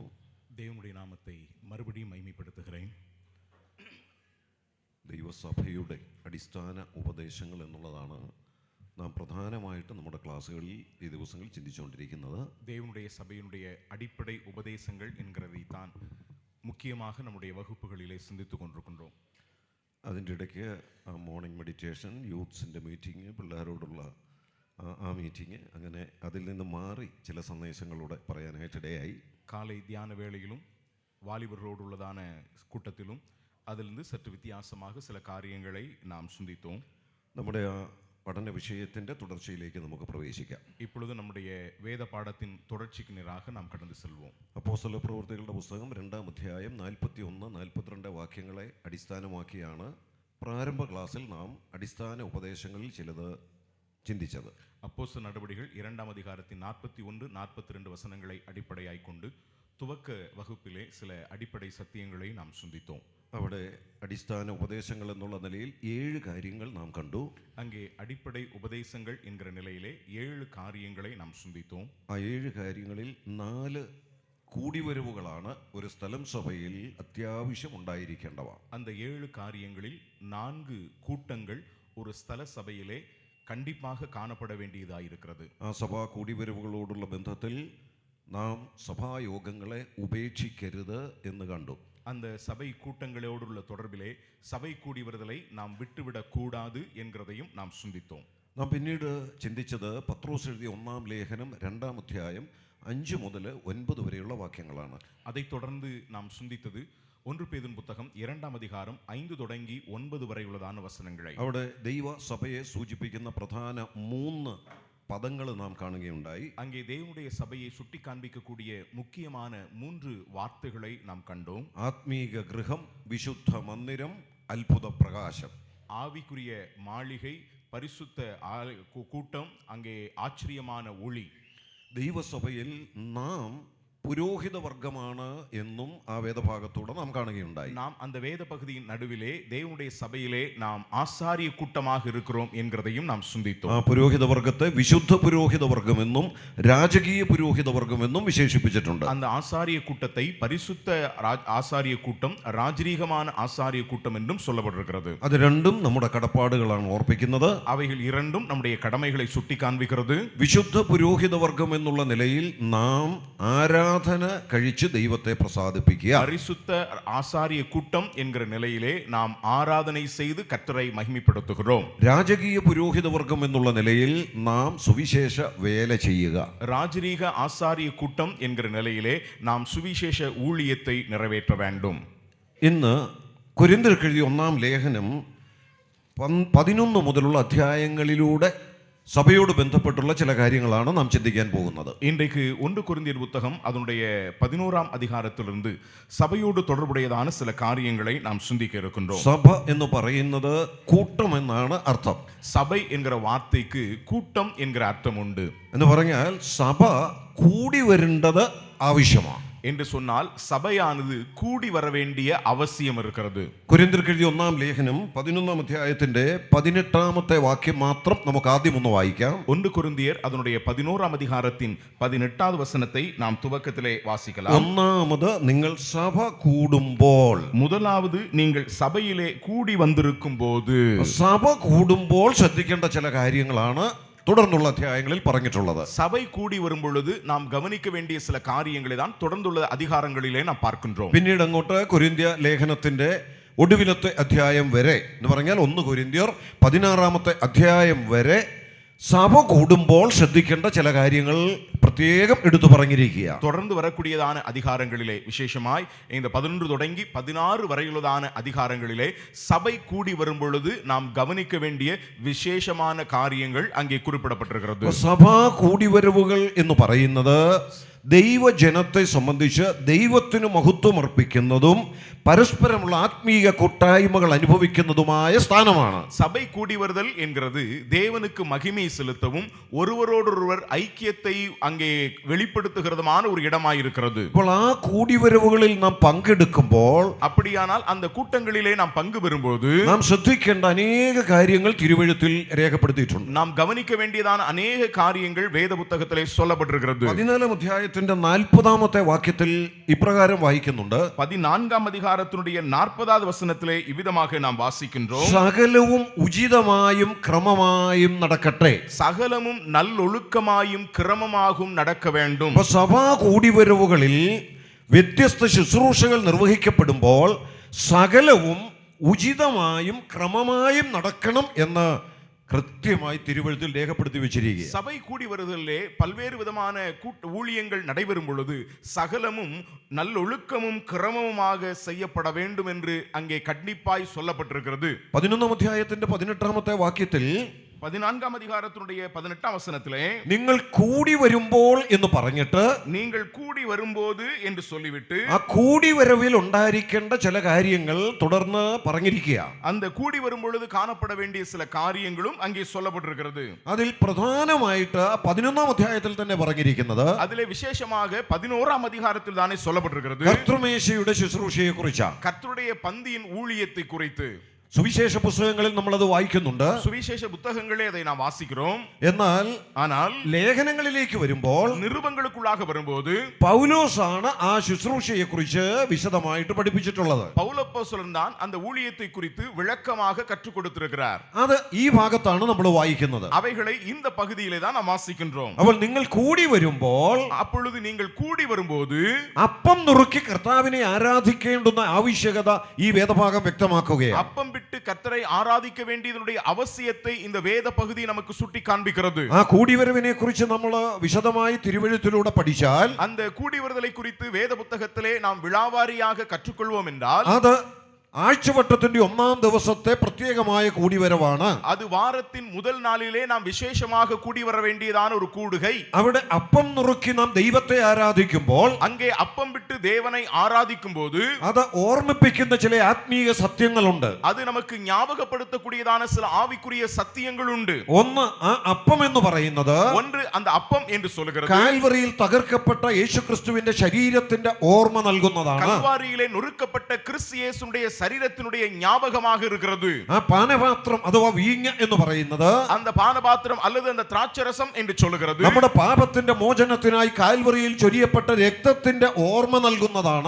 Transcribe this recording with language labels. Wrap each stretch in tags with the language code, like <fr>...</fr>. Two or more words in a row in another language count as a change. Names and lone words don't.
<ml>ദൈവമുடைய നാമത്തെ മറുപടിയും മഹിമപ്പെടുത്തുகிறேன். ദൈവസഭയുടെ അടിസ്ഥാന ഉപദേശങ്ങൾ എന്നുള്ളതാണ് നാം പ്രധാനമായിട്ട് നമ്മുടെ ക്ലാസ്സുകളിൽ ഈ ദിവസങ്ങളിൽ ചിന്തിച്ചുകൊണ്ടിരിക്കുന്നത്.</ml> <ta>தேவனுடைய சபையினுடைய அடிப்படை உபதேசங்கள் என்கிறதை தான் முக்கியமாக நம்முடைய வகுப்புகளிலே சிந்தித்துக் கொண்டிருக்கின்றோம்.</ta> <ml>അതിൻ്റെ ഇടയ്ക്ക്</ml> <en>morning meditation,</en> <ml>യൂത്ത്സിൻ്റെ മീറ്റിംഗ്, പിള്ളേരോടുള്ള ആ മീറ്റിംഗ്, അങ്ങനെ അതിൽ നിന്ന് മാറി ചില സന്ദേശങ്ങളൂടെ പറയാനായിട്ടിടയായി.</ml> <ta>காலை தியான வேளையிலும் வாலிபர்களோடுள்ளதான கூட்டத்திலும் அதிலிருந்து சற்று வித்தியாசமாக சில காரியங்களை நாம் சிந்தித்தோம்.</ta> <ml>നമ്മുടെ ആ പഠന വിഷയത്തിൻ്റെ തുടർച്ചയിലേക്ക് നമുക്ക് പ്രവേശിക്കാം.</ml> <ta>இப்பொழுது நம்முடைய வேத பாடத்தின் தொடர்ச்சிக்கு நேராக நாம் கடந்து செல்வோம்.</ta> <ml>അപ്പോസ്തല പ്രവൃത്തികളുടെ പുസ്തകം 2-ാം അധ്യായം 41-42 വാക്യങ്ങളെ അടിസ്ഥാനമാക്കിയാണ് പ്രാരംഭ ക്ലാസ്സിൽ നാം അടിസ്ഥാന ഉപദേശങ്ങളിൽ ചിലത് ചിന്തിച്ചത്.</ml> <ta>அப்போஸ்தல நடவடிக்கைகள் 2-ாம் அதிகாரத்தின் 41-42 வசனங்களை அடிப்படையாய் கொண்டு துவக்க வகுப்பிலே சில அடிப்படை சத்தியங்களை நாம் சிந்தித்தோம்.</ta> <ml>അവിടെ അടിസ്ഥാന ഉപദേശങ്ങൾ എന്നുള്ള നിലയിൽ 7 കാര്യങ്ങൾ നാം കണ്ടു.</ml> <ta>அங்கே அடிப்படை உபதேசங்கள் என்கிற நிலையிலே 7 காரியங்களை நாம் சிந்தித்தோம்.</ta> <ml>ആ 7 കാര്യങ്ങളിൽ 4 കൂടിവരവുകളാണ് ഒരു സ്ഥലം സഭയിൽ അത്യാവശ്യം ഉണ്ടായിരിക്കേണ്ടവ.</ml> <ta>அந்த 7 காரியங்களில் 4 கூட்டங்கள் ஒரு ஸ்தல சபையிலே கண்டிப்பாக காணப்பட வேண்டியதாக இருக்கிறது.</ta> <ml>ആ സഭാ കൂടിവരവുകളോടുള്ള ബന്ധത്തിൽ നാം സഭായോഗങ്ങളെ ഉപേക്ഷിക്കരുത് എന്ന് കണ്ടു.</ml> <ta>அந்த சபை கூட்டங்களோடுள்ள தொடர்பிலே சபை கூடி வருதலை நாம் விட்டுவிடக் கூடாது என்கிறதையும் நாம் சிந்தித்தோம்.</ta> <ml>നാം പിന്നീട് ചിന്തിച്ചത് പത്രോസ് എഴുതിയ 1-ാം ലേഖനം 2-ാം അധ്യായം 5 മുതൽ 9 വരെയുള്ള വാക്യങ്ങളാണ്.</ml> <ta>அதைத் தொடர்ந்து நாம் சிந்தித்தது 1 பேதுரு புத்தகம் 2-ാം அதிகாரம் 5 தொடங்கி 9 வரை உள்ளதான வசனங்களை.</ta> <ml>അവിടെ ദൈവ സഭയെ സൂചിപ്പിക്കുന്ന പ്രധാന 3 പദങ്ങൾ നാം കാണുകയുണ്ടായി.</ml> <ta>அங்கே தேவனுடைய சபையை சுட்டி காண்பிக்கக்கூடிய முக்கியமான 3 வார்த்தைகளை நாம் கண்டோம்.</ta> <ml>ആത്മീക ഗൃഹം, വിശുദ്ധ മന്ദിരം, അത്ഭുത പ്രകാശം.</ml> <ta>ஆவிக்குரிய மாளிகை, பரிசுத்த கூட்டம், அங்கே ஆச்சரியமான ஒளி.</ta> <ml>ദൈവസഭയിൽ നാം പുരോഹിത വർഗമാണ് എന്നും ആ വേദഭാഗത്തൂടെ നാം കാണുകയുണ്ടായി.</ml> <ta>நாம் அந்த வேத பகுதியின் நடுவிலே தேவனுடைய சபையிலே நாம் ஆசாரிய கூட்டமாக இருக்கிறோம் என்கிறதையும் நாம் சிந்தித்தோம்.</ta> <ml>ആ പുരോഹിത വർഗത്തെ വിശുദ്ധ പുരോഹിത വർഗമെന്നും രാജകീയ പുരോഹിത വർഗമെന്നും വിശേഷിപ്പിച്ചിട്ടുണ്ട്.</ml> <ta>அந்த ஆசாரிய கூட்டத்தை பரிசுத்த ஆசாரிய கூட்டம், ராஜரீகமான ஆசாரிய கூட்டம் என்றும் சொல்லப்பட்டிருக்கிறது.</ta> <ml>അത് രണ്ടും നമ്മുടെ കടപ്പാടുകളാണ് ഓർപ്പിക്കുന്നത്.</ml> <ta>அவைகள் இரண்டும் நம்முடைய கடமைகளை சுட்டி காண்பிக்கிறது.</ta> <ml>വിശുദ്ധ പുരോഹിത വർഗം എന്നുള്ള നിലയിൽ നാം ആരാധന കഴിച്ച് ദൈവത്തെ പ്രസാദിപ്പിക്കുക.</ml> <ta>பரிசுத்த ஆசாரிய கூட்டம் என்கிற நிலையிலே நாம் ஆராதனை செய்து கர்த்தரை மகிமைப்படுத்துகிறோம்.</ta> <ml>രാജകീയ പുരോഹിത വർഗം എന്നുള്ള നിലയിൽ നാം സുവിശേഷ വേല ചെയ്യുക.</ml> <ta>ராஜரீக ஆசாரிய கூட்டம் என்கிற நிலையிலே நாம் சுவிசேஷ ஊழியத்தை நிறைவேற்ற வேண்டும்.</ta> <ml>ഇന്ന് കൊരിന്ത്യർക്ക് എഴുതിയ 1-ാം ലേഖനം 11 മുതലുള്ള അധ്യായങ്ങളിലൂടെ സഭയോട് ബന്ധപ്പെട്ടുള്ള ചില കാര്യങ്ങളാണ് നാം ചിന്തിക്കാൻ പോകുന്നത്.</ml> <ta>இன்றைக்கு 1 கொரிந்தியர் புத்தகம் அதனுடைய 11ஆம் அதிகாரத்திலிருந்து சபையோடு தொடர்புடையதான சில காரியங்களை நாம் சிந்திக்க இருக்கின்றோம்.</ta> <ml>സഭ എന്ന് പറയുന്നത് കൂട്ടം എന്നാണ് അർത്ഥം.</ml> <ta>சபை என்கிற வார்த்தைக்கு கூட்டம் என்கிற அர்த்தம் உண்டு.</ta> <ml>എന്ന് പറഞ്ഞാൽ സഭ കൂടി വരേണ്ടത് ആവശ്യമാണ്</ml> <ta>என்று சொன்னால் சபையானது கூடி வர வேண்டிய அவசியம் இருக்கிறது.</ta> <ml>കൊരിന്ത്യർക്ക് എഴുതിയ 1-ാം ലേഖനം 11-ാം അധ്യായത്തിന്റെ 18-ാമത്തെ വാക്യം മാത്രം നമുക്ക് ആദ്യം ഒന്ന് വായിക്കാം.</ml> <ta>1 கொரிந்தியர் அதனுடைய 11ஆம் அதிகாரத்தின் 18வது வசனத்தை நாம் துவக்கத்திலே வாசிக்கலாம்.</ta> <ml>ഒന്നാമത് നിങ്ങൾ സഭ കൂടുമ്പോൾ,</ml> <ta>முதலாவது நீங்கள் சபையிலே கூடி வந்திருக்கும் போது.</ta> <ml>സഭ കൂടുമ്പോൾ ശ്രദ്ധിക്കേണ്ട ചില കാര്യങ്ങളാണ് തുടർന്നുള്ള അധ്യായങ്ങളിൽ പറഞ്ഞിട്ടുള്ളത്.</ml> <ta>சபை கூடி வரும் பொழுது நாம் கவனிக்க வேண்டிய சில காரியங்களை தான் தொடர்ந்துள்ள அதிகாரங்களிலே நாம் பார்க்கின்றோம்.</ta> <ml>പിന്നീട് അങ്ങോട്ട് കൊരിന്ത്യ ലേഖനത്തിന്റെ ഒടുവിലത്തെ അധ്യായം വരെ എന്ന് പറഞ്ഞാൽ 1 കൊരിന്ത്യർ 16-ാമത്തെ അധ്യായം വരെ സഭ കൂടുമ്പോൾ ശ്രദ്ധിക്കേണ്ട ചില കാര്യങ്ങൾ പ്രത്യേകം എടുത്തു പറഞ്ഞിരിക്കുക.</ml> <ta>தொடர்ந்து வரக்கூடியதான அதிகாரங்களிலே விசேஷமாய் இந்த 11 தொடங்கி 16 வரையுள்ளதான அதிகாரங்களிலே சபை கூடி வரும் பொழுது நாம் கவனிக்க வேண்டிய விசேஷமான காரியங்கள் அங்கே குறிப்பிடப்பட்டிருக்கிறது.</ta> <ml>സഭാ കൂടിവരവുകൾ എന്ന് പറയുന്നത് ദൈവജനത്തെ സംബന്ധിച്ച് ദൈവത്തിന് മഹത്വം അർപ്പിക്കുന്നതും പരസ്പരമുള്ള ആത്മീയ കൂട്ടായ്മകൾ അനുഭവിക്കുന്നതുമായ സ്ഥാനമാണ്.</ml> <ta>சபை கூடி வருதல் என்கிறது தேவனுக்கு மகிமை செலுத்தவும் ஒருவரோடொருவர் ஐக்கியத்தை அங்கே வெளிப்படுத்துகிறதுமான ஒரு இடமாயிருக்கிறது.</ta> <ml>അപ്പോൾ ആ കൂടിവരവുകളിൽ നാം പങ്കെടുക്കുമ്പോൾ,</ml> <ta>அப்படியானால் அந்த கூட்டங்களிலே நாம் பங்கு பெறும்போது</ta> <ml>നാം ശ്രദ്ധിക്കേണ്ട അനേക കാര്യങ്ങൾ തിരുവെഴുത്തിൽ രേഖപ്പെടുത്തിയിട്ടുണ്ട്.</ml> <ta>நாம் கவனிக்க வேண்டியதான அநேக காரியங்கள் வேத புத்தகத்திலே சொல்லப்பட்டிருக்கிறது.</ta> <ml>14-ാം അധ്യായത്തിന്റെ 40-ാമത്തെ വാക്യത്തിൽ ഇപ്രകാരം വായിക്കുന്നുണ്ട്.</ml> <ta>14ஆம் அதிகாரத்தினுடைய 40வது வசனத்திலே இவ்விதமாக நாம் வாசிக்கின்றோம்.</ta> <ml>സകലവും ഉചിതമായും ക്രമമായും നടക്കട്ടെ.</ml> <ta>சகலமும் நல்லொழுக்கமாயும் கிரமமாகவும் நடக்க வேண்டும்.</ta> <ml>അപ്പോൾ സഭാ കൂടിവരവുകളിൽ വ്യത്യസ്ത ശുശ്രൂഷകൾ നിർവഹിക്കപ്പെടുമ്പോൾ സകലവും ഉചിതമായും ക്രമമായും നടക്കണം എന്ന് കൃത്യമായി തിരുവെഴുത്തിൽ രേഖപ്പെടുത്തി വെച്ചിരിക്കുക.</ml> <ta>சபை கூடி வருதலிலே பல்வேறு விதமான ஊழியங்கள் நடைபெறும் பொழுது சகலமும் நல்லொழுக்கமும் கிரமமுமாக செய்யப்பட வேண்டும் என்று அங்கே கண்டிப்பாய் சொல்லப்பட்டிருக்கிறது.</ta> <ml>11-ാം അധ്യായത്തിന്റെ 18-ാമത്തെ വാക്യത്തിൽ</ml> <ta>14ஆம் அதிகாரத்தினுடைய 18ஆம் வசனத்திலே</ta> <ml>നിങ്ങൾ കൂടി വരുമ്പോൾ എന്ന് പറഞ്ഞിട്ട്,</ml> <ta>நீங்கள் கூடி வரும்போது என்று சொல்லிவிட்டு</ta> <ml>ആ കൂടിവരവിൽ ഉണ്ടായിരിക്കേണ്ട ചില കാര്യങ്ങൾ തുടർന്ന് പറഞ്ഞിരിക്കുക.</ml> <ta>அந்த கூடி வரும் பொழுது காணப்பட வேண்டிய சில காரியங்களும் அங்கே சொல்லப்பட்டிருக்கிறது.</ta> <ml>അതിൽ പ്രധാനമായിട്ട് 11-ാം അധ്യായത്തിൽ തന്നെ പറഞ്ഞിരിക്കുന്നത്</ml> <ta>அதிலே விசேஷமாக 11ஆம் அதிகாரத்தில் தானே சொல்லப்பட்டிருக்கிறது.</ta> <ml>കർത്തൃമേശയുടെ ശുശ്രൂഷയെ കുറിച്ചാണ്.</ml> <ta>கர்த்தருடைய பந்தியின் ஊழியத்தை குறித்து</ta> <ml>സുവിശേഷ പുസ്തകങ്ങളിൽ നമ്മളത് വായിക്കുന്നുണ്ട്.</ml> <ta>சுவிசேஷ புத்தகங்களே அதை நாம் வாசிக்கிறோம்.</ta> <ml>എന്നാൽ ലേഖനങ്ങളിലേക്ക് വരുമ്പോൾ</ml> <ta>நிருபங்களுக்குள்ளாக வரும்போது</ta> <ml>പൗലോസാണ് ആ ശുശ്രൂഷയെ കുറിച്ച് വിശദമായിട്ട് പഠിപ്പിച്ചിട്ടുള്ളത്.</ml> <ta>பவுலப்போஸ்தலன் தான் அந்த ஊழியத்தை குறித்து விளக்கமாக கற்றுக் கொடுத்திருக்கிறார்.</ta> <ml>അത് ഈ ഭാഗത്താണ് നമ്മൾ വായിക്കുന്നത്.</ml> <ta>அவைகளை இந்த பகுதியிலே தான் நாம் வாசிக்கின்றோம்.</ta> <ml>അപ്പോൾ നിങ്ങൾ കൂടി വരുമ്പോൾ,</ml> <ta>அப்பொழுது நீங்கள் கூடி வரும்போது</ta> <ml>അപ്പം നുറുക്കി കർത്താവിനെ ആരാധിക്കേണ്ടുന്ന ആവശ്യകത ഈ വേദഭാഗം വ്യക്തമാക്കുകയാണ്.</ml> <ta>அப்பம் விட்டு கர்த்தரை ஆராதிக்க வேண்டியதனுடைய அவசியத்தை இந்த வேத பகுதி நமக்கு சுட்டி காண்பிக்கிறது.</ta> <ml>ആ കൂടിവരവിനെ കുറിച്ച് നമ്മൾ വിശദമായി തിരുവെഴുത്തിലൂടെ പഠിച്ചാൽ,</ml> <ta>அந்த கூடி வருதலை குறித்து வேத புத்தகத்திலே நாம் விழாவாரியாக கற்றுக்கொள்வோம் என்றால்,</ta> <ml>അത് ആഴ്ചവട്ടത്തിന്റെ ഒന്നാം ദിവസത്തെ പ്രത്യേകമായ കൂടിവരവാണ്.</ml> <ta>அது வாரத்தின் முதல் நாளிலே நாம் விசேஷமாக கூடி வர வேண்டியதான ஒரு கூடுகை.</ta> <ml>അവിടെ അപ്പം നുറുക്കി നാം ദൈവത്തെ ആരാധിക്കുമ്പോൾ,</ml> <ta>அங்கே அப்பம் விட்டு தேவனை ஆராதிக்கும் போது</ta> <ml>അത് ഓർമ്മിപ്പിക്കുന്ന ചില ആത്മീയ സത്യങ്ങളുണ്ട്.</ml> <ta>அது நமக்கு ஞாபகப்படுத்தக்கூடியதான சில ஆவிக்குரிய சத்தியங்கள் உண்டு.</ta> <ml>ഒന്ന്, ആ അപ്പം എന്ന് പറയുന്നത്</ml> <ta>ஒன்று அந்த அப்பம் என்று சொல்லுகிறது</ta> <ml>കാൽവറിയിൽ തകർക്കപ്പെട്ട യേശുക്രിസ്തുവിന്റെ ശരീരത്തിന്റെ ഓർമ്മ നൽകുന്നതാണ്.</ml> <ta>கல்வாரியிலே நொறுக்கப்பட்ட கிறிஸ்து இயேசுவுடைய சரீரத்தினுடைய ஞாபகமாக இருக்கிறது.</ta> <ml>ആ പാനപാത്രം അഥവാ വീഞ്ഞ് എന്ന് പറയുന്നത്</ml> <ta>அந்த பானபாத்திரம் அல்லது அந்த திராட்சரசம் என்று சொல்லுகிறது</ta> <ml>നമ്മുടെ പാപത്തിന്റെ മോചനത്തിനായി കാൽവറിയിൽ ചൊരിയപ്പെട്ട രക്തത്തിന്റെ ഓർമ്മ നൽകുന്നതാണ്.</ml>